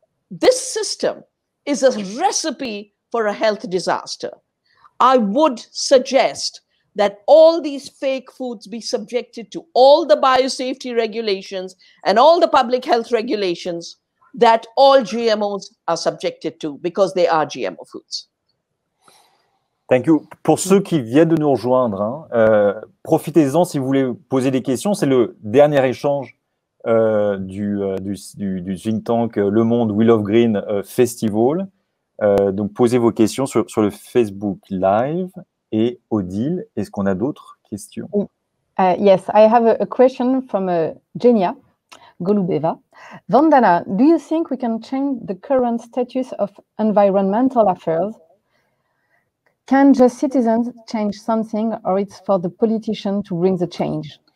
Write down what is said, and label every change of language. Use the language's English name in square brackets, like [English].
[English] This system is a recipe for a health disaster. I would suggest that all these fake foods be subjected to all the biosafety regulations and all the public health regulations that all GMOs are subjected to, because they are GMO foods. Thank you. [French] Pour ceux qui viennent de nous rejoindre, profitez-en si vous voulez poser des questions. C'est le dernier échange du think tank Le Monde We Love Green Festival. Donc, posez vos questions sur le Facebook Live. Et Odile, est-ce qu'on a d'autres questions? [English] Yes, I have a question from Genia Golubeva. Vandana, do you think we can change the current status of environmental affairs? Can just citizens change something, or it's for the politician to bring the change?